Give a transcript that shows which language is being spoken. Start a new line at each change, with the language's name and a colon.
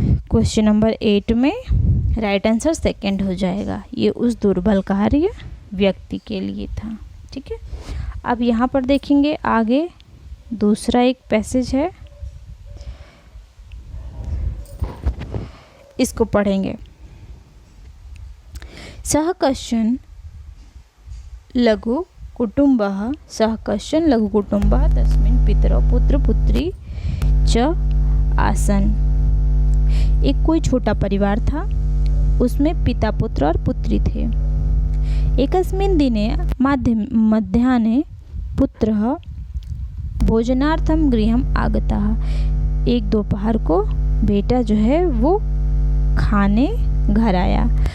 Hindi: Question number 8 में right answer second हो जाएगा। ये उस दुर्बल कार्य व्यक्ति के लिए था। ठीक है, अब यहाँ पर देखेंगे आगे दूसरा एक पैसेज है, इसको पढ़ेंगे।
Sanskrit: सह कश्चन लघु कुटुंबः तस्मिन् पितरौ पुत्र पुत्री च आसन।
Hindi: एक कोई छोटा परिवार था, उसमें पिता पुत्र और पुत्री थे।
Sanskrit: एकस्मिन् दिने मध्याह्ने पुत्रः भोजनार्थं गृहम् आगतः।
Hindi: एक दोपहर को बेटा जो है वो खाने घर आया।